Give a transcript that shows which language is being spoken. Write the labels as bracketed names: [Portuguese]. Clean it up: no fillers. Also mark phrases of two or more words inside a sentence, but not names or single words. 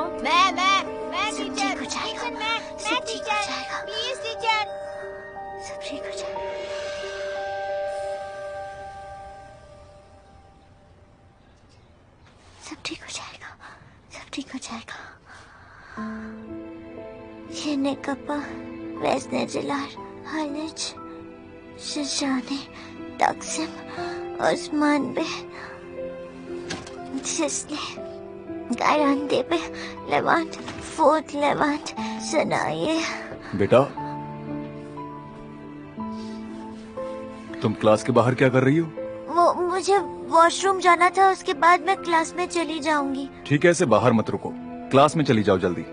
[Hindi] मैं सब ठीक हो जाएगा, सब ठीक हो जाएगा, [English] please teacher, [Hindi] सब ठीक हो जाएगा। सब ठीक हो जाएगा, सब ठीक हो जाएगा। [Turkish] Yine kapı, vezneciler, Haliç, Şişhane, Taksim, Osman Bey, Sisli, Karantepe, Levant, Fort Levant, Sanayi। [Hindi] बेटा, तुम क्लास के बाहर क्या कर रही हो? वो मुझे वॉशरूम जाना था, उसके बाद मैं क्लास में चली जाऊंगी। ठीक है, ऐसे बाहर मत रुको, क्लास में चली जाओ जल्दी।